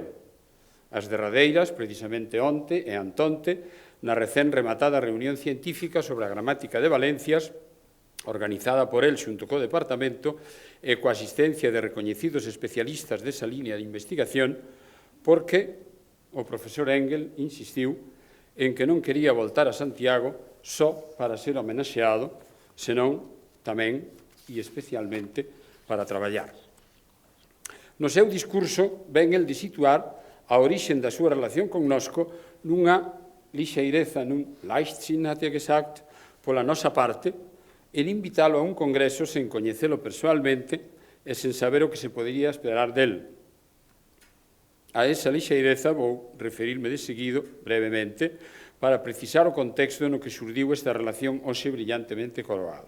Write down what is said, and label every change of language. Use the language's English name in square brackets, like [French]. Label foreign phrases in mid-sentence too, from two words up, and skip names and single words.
[Galician] As derradeiras, precisamente onte e antonte, na recén rematada reunión científica sobre a gramática de Valencias, organizada por el xunto co departamento e coa asistencia de recoñecidos especialistas desa línea de investigación, porque o profesor Engel insistiu en que non quería voltar a Santiago só para ser homenaxeado, senón tamén e especialmente para traballar. No seu discurso ven el de situar a orixen da súa relación connosco nunha lixeireza, nun Leichtsinn, [German] hat gesagt, [Galician] pola nosa parte, en invitalo a un congreso sen coñecelo persoalmente e sen saber o que se podería esperar del. A esa lixeireza vou referirme de seguido, brevemente, para precisar o contexto no que xurdiu esta relación hoxe brillantemente coroada.